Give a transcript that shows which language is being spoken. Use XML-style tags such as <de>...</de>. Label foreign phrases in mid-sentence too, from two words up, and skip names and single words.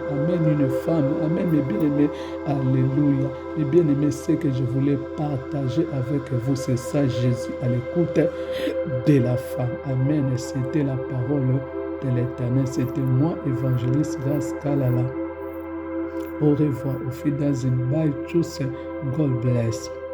<fr>Amen, une femme. Amen, mes bien-aimés. Alléluia. Mes bien-aimés, ce que je voulais partager avec vous, c'est ça, Jésus, à l'écoute de la femme. Amen. Et c'était la parole de l'Éternel. C'était moi, évangéliste Gas Kalala. Au revoir.</fr> <de>Auf Wiedersehen. Bye. Tschüss.</de> <en>God bless.</en>